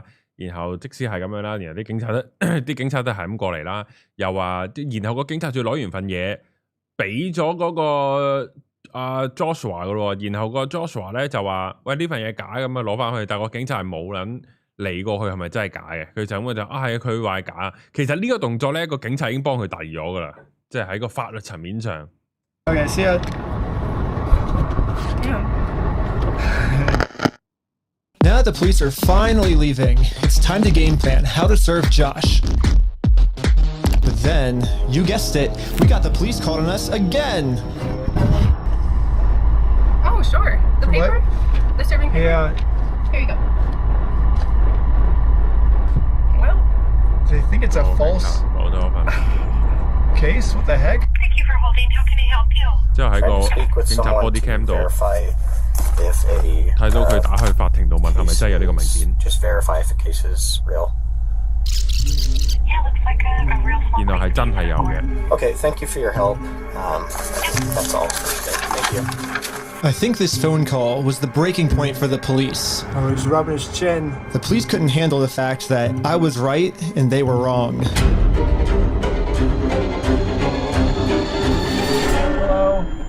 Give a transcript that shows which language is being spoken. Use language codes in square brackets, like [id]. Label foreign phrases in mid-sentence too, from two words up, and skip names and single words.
[yue] 然後即使係咁樣啦，然後啲警察都係咁過嚟啦，又話，然後個警察仲要攞完份嘢俾咗嗰個Joshua 噶咯，然後個 Joshua 咧就話：喂，呢份嘢假咁啊，攞翻去，但係個警察係冇諗理過佢係咪真係假嘅，佢就咁就係啊，佢話係假。其實呢個動作咧，個警察已經幫佢遞咗噶啦，即係喺個法律層面上。 [en] Okay, see ya. Now that the police are finally leaving, it's time to game plan how to serve Josh. But then, you guessed it, we got the police called on us again. Oh, sure. The paper? The serving paper? Yeah. Here you go. Well, do you think it's a false case? What the heck? Thank you for holding. How can I help you? [yue] 之後喺個警察 [en] body cam [yue] 度。 [en] if a [yue] 睇到佢打去法庭度問係咪真係有呢個文件， [en] just verify if the case is real. Yeah, looks like a real small [yue] 然後係真係有嘅。 [en] Okay, thank you for your help. That's all for today. Thank you. I think this phone call was the breaking point for the police. Oh, he's rubbing his chin. The police couldn't handle the fact that I was right and they were wrong. Hello.